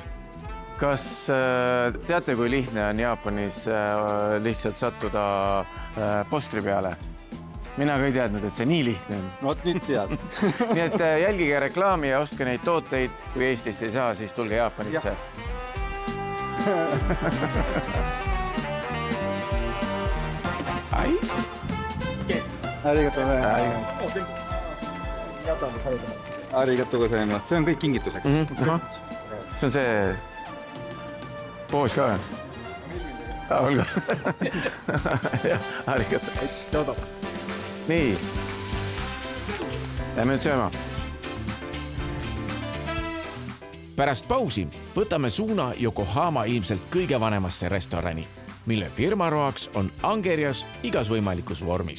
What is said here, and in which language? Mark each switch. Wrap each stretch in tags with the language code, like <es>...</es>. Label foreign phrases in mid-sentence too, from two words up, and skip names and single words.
<et>Kas teate, kui lihtne on Jaapanis lihtsalt sattuda postri peale? Mina ka ei teadnud, et see nii lihtne on. Vot nüüd tead. Nii et jälgige reklaami ja ostke neid tooteid. Kui Eestist ei saa, siis tulge Jaapanisse. Ai?</et> <ja>ありがとうございます.</ja> <et>See on kõik kingituseks. See on see poos ka veel. Olgu. Arigato. Nii. Lähme nüüd sööma. Pärast pausi võtame suuna Yokohama ilmselt kõige vanemasse restorani, mille firmaroaks on angerjas igas võimalikus vormis.</et>